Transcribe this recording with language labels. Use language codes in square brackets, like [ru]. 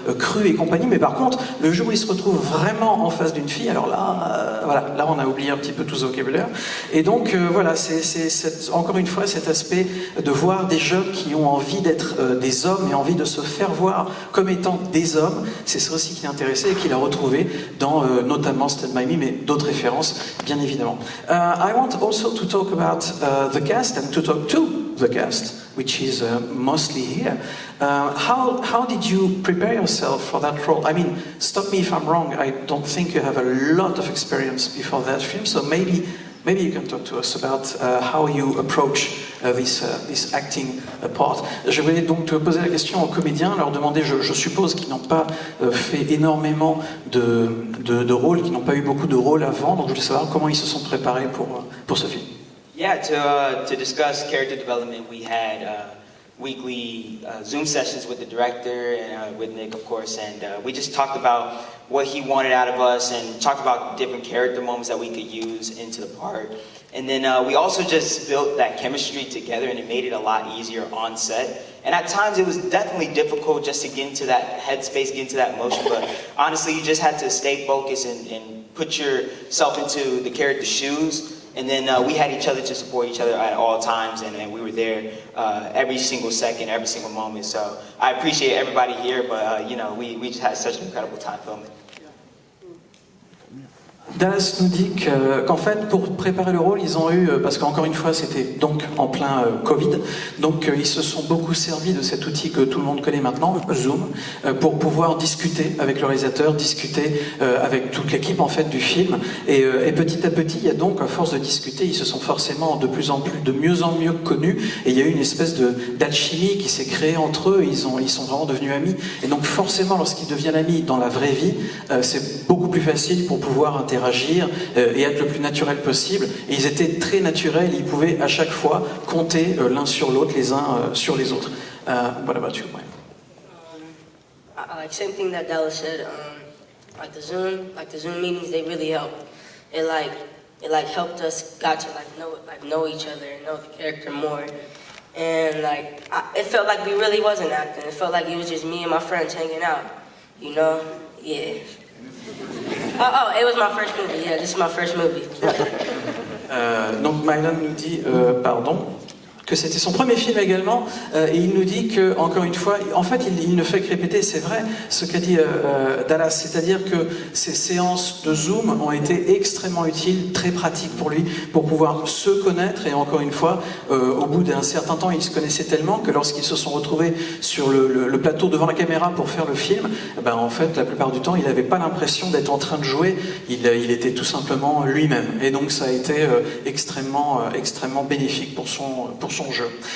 [fr] crues et compagnie, mais par contre, le jour où ils se retrouvent vraiment en face d'une fille, alors là, voilà, là on a oublié un petit peu tout ce vocabulaire. Et donc voilà, c'est encore une fois cet aspect de voir des jeunes qui ont envie d'être des hommes et envie de se faire voir comme étant des hommes. C'est ça aussi qui l'a intéressé et qu'il a retrouvé dans notamment Stand By Me, mais d'autres références bien évidemment. [en] I want also to talk about the cast and to talk to the cast, which is mostly here. How did you prepare yourself for that role? I mean, stop me if I'm wrong, I don't think you have a lot of experience before that film, so maybe you can talk to us about how you approach this acting part. [fr] Je vais donc te poser la question aux comédiens, leur demander, je suppose qu'ils n'ont pas fait énormément de rôles, qu'ils n'ont pas eu beaucoup de rôles avant, donc je voulais savoir comment ils se sont préparés pour ce film. [en] Yeah, to discuss character development, we had weekly Zoom sessions with the director and with Nick, of course, and we just talked about what he wanted out of us and talked about different character moments that we could use into the part. And then we also just built that chemistry together, and it made it a lot easier on set. And at times it was definitely difficult just to get into that headspace, get into that emotion, but honestly you just had to stay focused and put yourself into the character's shoes. And then we had each other to support each other at all times, and we were there every single second, every single moment. So I appreciate everybody here, but you know, we just had such an incredible time filming. [fr] Dallas nous dit qu'en fait, pour préparer le rôle, ils ont eu, parce qu'encore une fois, c'était donc en plein Covid, donc ils se sont beaucoup servis de cet outil que tout le monde connaît maintenant, Zoom, pour pouvoir discuter avec le réalisateur, discuter avec toute l'équipe en fait du film. Et petit à petit, il y a donc, à force de discuter, ils se sont forcément de plus en plus, de mieux en mieux connus. Et il y a eu une espèce d'alchimie qui s'est créée entre eux. Ils sont vraiment devenus amis. Et donc forcément, lorsqu'ils deviennent amis dans la vraie vie, c'est beaucoup plus facile pour pouvoir interagir et être le plus naturel possible. Et ils étaient très naturels, ils pouvaient à chaque fois compter l'un sur l'autre, les uns sur les autres. [en] What about you, Mike? Like same thing that Dallas said. Like the Zoom meetings, they really helped. It helped us got to know each other and know the character more. And it felt like we really wasn't acting. It felt like it was just me and my friends hanging out. You know? Yeah. Oh, it was my first movie. Yeah, this is my first movie. [fr] Donc Mylan nous dit, pardon, que c'était son premier film également, et il nous dit que, encore une fois, en fait, il ne fait que répéter, c'est vrai, ce qu'a dit Dallas, c'est-à-dire que ces séances de Zoom ont été extrêmement utiles, très pratiques pour lui, pour pouvoir se connaître, et encore une fois, au bout d'un certain temps, ils se connaissaient tellement que lorsqu'ils se sont retrouvés sur le plateau devant la caméra pour faire le film, ben, en fait, la plupart du temps, il n'avait pas l'impression d'être en train de jouer, il était tout simplement lui-même, et donc ça a été extrêmement bénéfique pour son jeu.